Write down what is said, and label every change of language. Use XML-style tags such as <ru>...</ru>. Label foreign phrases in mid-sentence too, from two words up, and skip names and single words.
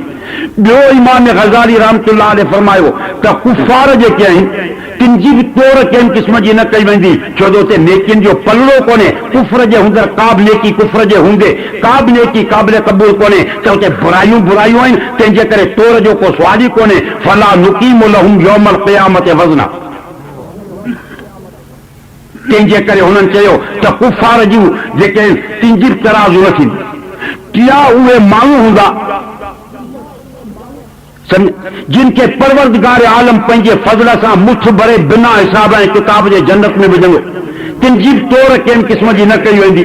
<sd>ॿियो इमाम ग़ज़ाली</sd> <ar>رحمة الله عليه</ar> <sd>फरमायो त कुफ़ार जेके आहिनि तिन जी बि तौर कंहिं क़िस्म जी न कई वेंदी, छो जो उते नेकियुनि जो पलड़ो कोन्हे। कुफ्र जे हूंदड़ का बि नेकी, कुफ्र जे हूंदे का बि नेकी क़ाबिल क़बूल कोन्हे, त उते बुरायूं बुरायूं आहिनि, तंहिंजे करे तौर जो को सुवाल ई कोन्हे।</sd> <ar>فلا نقيم لهم يوم القيامة وزنا.</ar> <sd>तंहिंजे करे हुननि चयो त कुफार जूं जेके तिंजिर तराज़ू न थींदी, क्या उहे माण्हू हूंदा जिनके परवरदिगार आलम पंहिंजे फज़ल सां मुठ भरे बिना हिसाब ऐं किताब जे जन्नत में विझंदो, तिंजीर तौर कंहिं क़िस्म जी न कई वेंदी।</sd>